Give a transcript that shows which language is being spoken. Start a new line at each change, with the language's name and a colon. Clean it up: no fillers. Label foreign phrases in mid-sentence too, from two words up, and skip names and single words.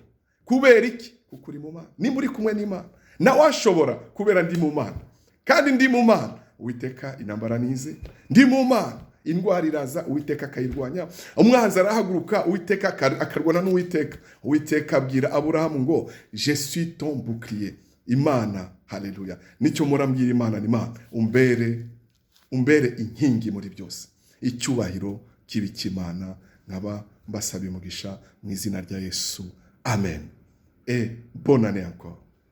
Kinyarwanda: Kubera iki? Kuko uri mu Mana. Ni muri kumwe n'Imana. Ntawashobora kubera ndi mu Mana. Kandi ndi mu Mana, Uwiteka intambara nize. Ndi mu Mana, indwara iraza, Uwiteka akayirwanya. Umwanzi arahaguruka, Uwiteka akarwana n'Uwiteka. Uwiteka abwira Aburahamu ngo
French: je suis ton bouclier.
Kinyarwanda: Imana, haleluya. Nicyo murambwira Imana ni Imana. Umbere inkingi muri byose. Icyubahiro kibi cy'Imana, nkaba mbasaba umugisha mu izina rya Yesu.
French: Amen. Et bonne année encore.